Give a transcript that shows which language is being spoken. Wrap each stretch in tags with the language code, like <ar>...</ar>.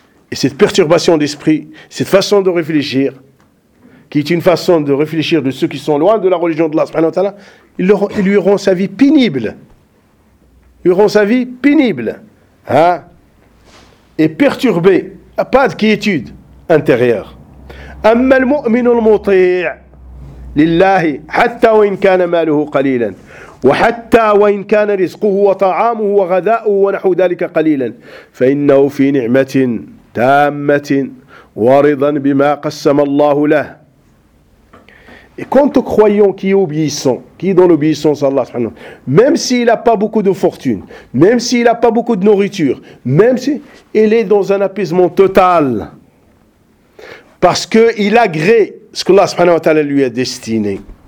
<fr>Et cette perturbation d'esprit, cette façon de réfléchir, qui est une façon de réfléchir de ceux qui sont loin de la religion d'Allah subhanahu wa ta'ala, ils lui rendent sa vie pénible. Ils lui rendent sa vie pénible. Hein? Et perturbé, pas de quiétude intérieure.</fr> <ar>Amma al-mu'minu al-muti', لله حتى وإن كان ماله قليلا وحتى وإن كان رزقه وطعامه وغذاؤه ونحو ذلك قليلا فإنه في نعمة تامة ورضا بما قسم الله له.</ar> <fr>Et quand aux croyants qui obéissent, qui est dans l'obéissance à Allah subhanahu wa ta'ala, même s'il n'a pas beaucoup de fortune, même s'il n'a pas beaucoup de nourriture, même s'il est dans un apaisement total, parce qu'il agrée ce que Allah subhanahu wa ta'ala lui a destiné.</fr>